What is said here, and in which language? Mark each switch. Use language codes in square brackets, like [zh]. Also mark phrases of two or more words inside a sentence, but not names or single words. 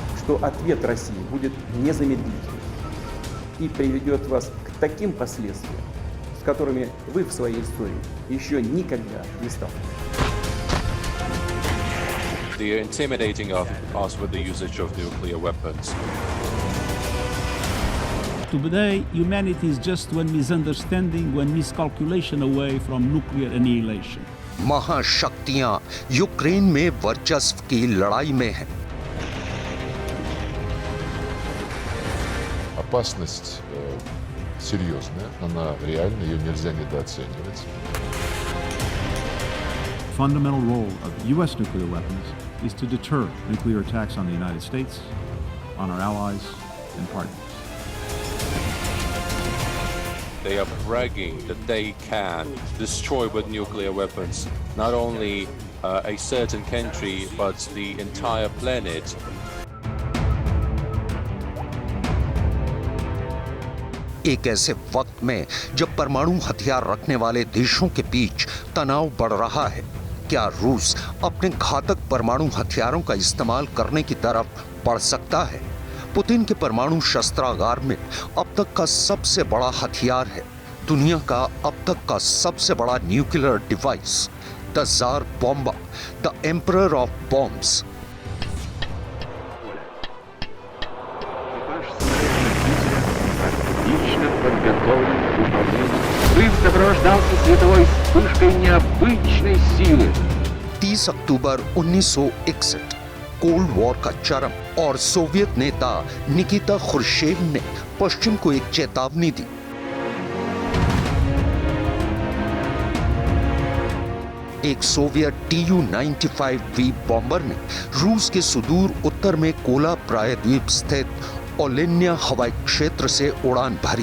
[ru] то ответ России будет незамедлительным и приведет вас к таким последствиям, с которыми вы в своей истории еще никогда не сталкивались. [en] They are intimidating us with the usage of nuclear weapons. Today, humanity is just one misunderstanding, one miscalculation away from nuclear annihilation. [hi] महाशक्तियां यूक्रेन में वर्चस्व की लड़ाई में हैं। [ru] Опасность серьезная, она реальна, ее нельзя недооценивать. [en] The fundamental role of U.S. nuclear weapons is to deter nuclear attacks on the United States, on our allies and partners. They are bragging that they can destroy with nuclear weapons not only a certain country but the entire planet. [hi] एक ऐसे वक्त में जब परमाणु हथियार रखने वाले देशों के बीच तनाव बढ़ रहा है, क्या रूस अपने घातक परमाणु हथियारों का इस्तेमाल करने की तरफ बढ़ सकता है? पुतिन के परमाणु शस्त्रागार में अब तक का सबसे बड़ा हथियार है, दुनिया का अब तक का सबसे बड़ा [en] nuclear device, [hi] द ज़ार बॉम्बा, [en] the emperor of bombs. [ru] Взрыв сопровождался световой вспышкой необычной силы. [hi] 30 अक्टूबर 1961 [en] cold war [hi] का चरम और सोवियत नेता निकिता खुर्शेव ने पश्चिम को एक चेतावनी दी। एक सोवियत Tu-95V बॉम्बर ने रूस के सुदूर उत्तर में कोला प्रायद्वीप स्थित ओलेन्या हवाई क्षेत्र से उड़ान भरी।